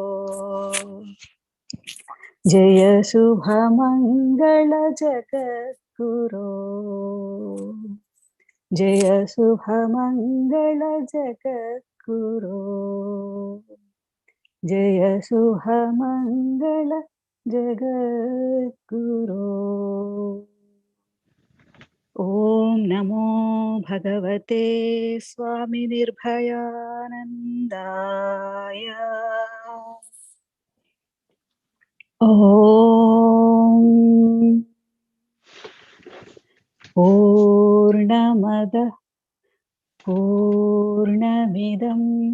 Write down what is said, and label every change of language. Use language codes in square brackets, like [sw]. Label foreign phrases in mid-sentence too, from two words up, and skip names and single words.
[sa] జయ శుభ మంగళ జగద్గురో జయ శుభ మంగళ జగద్గురో జయ శుభ మంగళ जगद्गुरो। ॐ नमो भगवते स्वामी निर्भयानन्दाय। ॐ पूर्णमदः पूर्णमिदं